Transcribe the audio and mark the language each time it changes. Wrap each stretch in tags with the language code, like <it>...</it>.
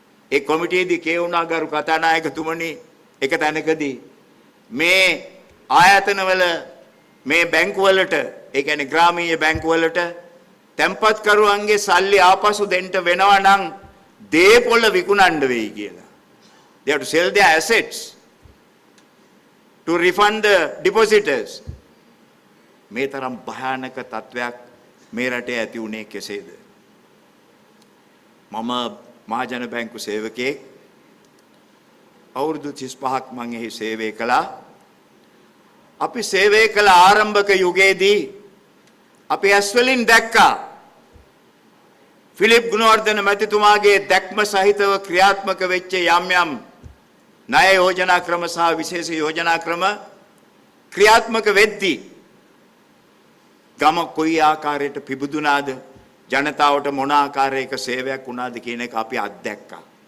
<si>ඒ කොමිටියේදී කියවුණා ගරු කතානායකතුමනි එක තැනකදී මේ ආයතනවල මේ බැංකුවලට ඒ කියන්නේ ග්‍රාමීය බැංකුවලට තැන්පත්කරුවන්ගේ සල්ලි ආපසු දෙන්න වෙනවා නම් දේපොළ විකුණන්න වෙයි කියලා.</si> <en>They have to sell their assets to refund the depositors.</en> <si>මේ තරම් භයානක තත්වයක් මේ රටේ ඇති වුණේ කෙසේද? මම මහජන බැංකු සේවකයෙක් අවුරුදු 35ක් මම එහි සේවය කළා. අපි සේවය කළ ආරම්භක යුගයේදී අපි ඇස් වලින් දැක්කා ෆිලිප් ගුණවර්ධන මැතිතුමාගේ දැක්ම සහිතව ක්‍රියාත්මක වෙච්ච යම් යම් ණය යෝජනා ක්‍රම සහ විශේෂ යෝජනා ක්‍රම ක්‍රියාත්මක වෙද්දී ගම කොයි ආකාරයට පිබුදුනාද ජනතාවට මොන ආකාරයක සේවයක් වුණාද කියන එක අපි අත්දැක්කා.</si>